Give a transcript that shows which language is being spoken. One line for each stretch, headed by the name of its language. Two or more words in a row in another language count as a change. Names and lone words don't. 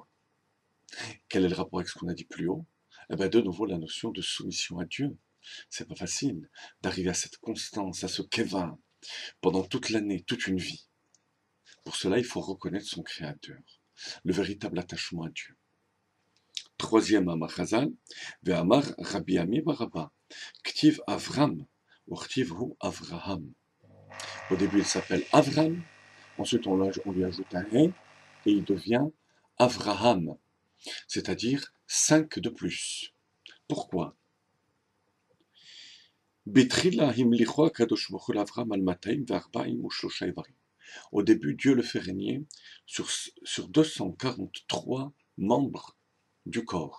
French: Quel est le rapport avec ce qu'on a dit plus haut? Eh bien, de nouveau, la notion de soumission à Dieu. C'est pas facile d'arriver à cette constance, à ce keva, pendant toute l'année, toute une vie. Pour cela, il faut reconnaître son créateur, le véritable attachement à Dieu.
Hebrew: Troisième אמרו חז״ל, ואמר רבי אמי בר אבא, כתיב אברם, ou כתיב הוא אברהם.
French: Au début, il s'appelle Avram, ensuite on lui ajoute un He, et il devient Avraham, c'est-à-dire 5 de plus. Pourquoi? Au début, Dieu le fait régner sur 243 membres du corps.